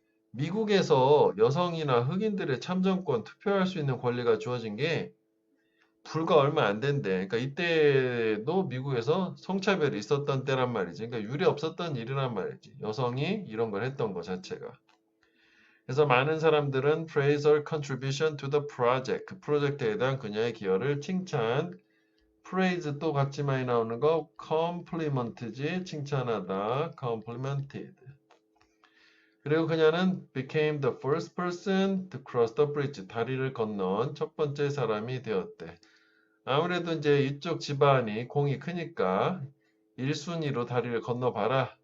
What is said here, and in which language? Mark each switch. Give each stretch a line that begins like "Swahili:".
Korean: 미국에서 여성이나 흑인들의 참정권, 투표할 수 있는 권리가 주어진 게 불과 얼마 안 된대. 그러니까 이때도 미국에서 성차별이 있었던 때란 말이지. 그러니까 유례 없었던 일이란 말이지. 여성이 이런 걸 했던 것 자체가. 그래서 많은 사람들은
English: praise her contribution to the project.
Korean: 그 프로젝트에 대한 그녀의 기여를 칭찬. praise 또 같이 많이 나오는 거 compliment지. 칭찬하다. complimented. 그리고 그녀는
English: became the first person to cross the bridge.
Korean: 다리를 건넌 첫 번째 사람이 되었대. 아무래도 이제 이쪽 집안이 공이 크니까 1순위로 다리를 건너봐라.